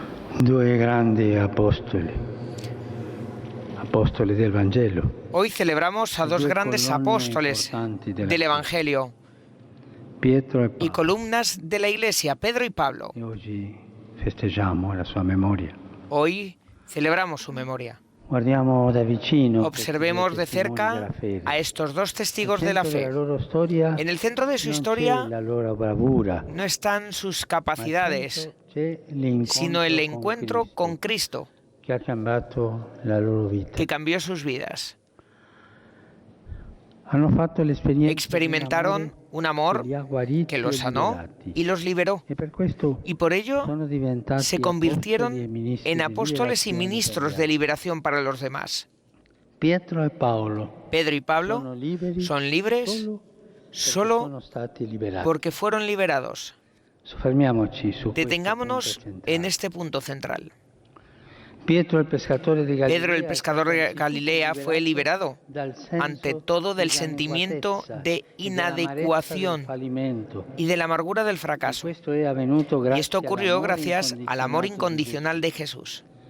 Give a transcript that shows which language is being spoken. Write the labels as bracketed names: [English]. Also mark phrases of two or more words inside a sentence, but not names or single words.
[Italian] Due grandi apostoli, apostoli del Vangelo. [Spanish] Hoy celebramos a dos grandes apóstoles del Evangelio [Italian] Pietro e [Spanish] y [Italian] Paolo. [Spanish] columnas de la Iglesia, Pedro y Pablo. [Italian] E oggi festeggiamo la sua memoria. [Spanish] Hoy celebramos su memoria. [Italian] Guardiamo da vicino [Spanish] Observemos de cerca a estos dos testigos de la fe. En el centro de su historia [Italian] la loro bravura, [Spanish] no están sus capacidades, [Italian] c'è l'incontro [Spanish] sino el encuentro con Cristo, [Italian] che ha cambiato la loro vita. [Spanish] que cambió sus vidas. [Italian] Hanno fatto l'esperienza [Spanish] Experimentaron un amor que los sanó y los liberó, [Italian] e per questo [Spanish] y por ello [Italian] sono diventati [Spanish] se [Italian] apostoli e [Spanish] convirtieron [Italian] ministri [Spanish] en [Italian] di [Spanish] apóstoles y [Italian] liberazione [Spanish] ministros [Italian] per [Spanish] de [Italian] gli [Spanish] liberación para los demás. [Italian] altri. Pietro e Paolo [Spanish] Pedro y [Italian] sono [Spanish] Pablo [Italian] liberi [Spanish] son libres [Italian] solo [Spanish] solo [Italian] perché sono stati liberati. [Spanish] porque fueron liberados. [Italian] Soffermiamoci su questo [Spanish] Detengámonos [Italian] punto centrale. [Spanish] en este punto central. Pietro, el pescatore de Galilea, Pedro, el pescador de Galilea, fue liberado ante todo del sentimiento de inadecuación y de la amargura del fracaso. Y esto ocurrió gracias al amor incondicional de Jesús.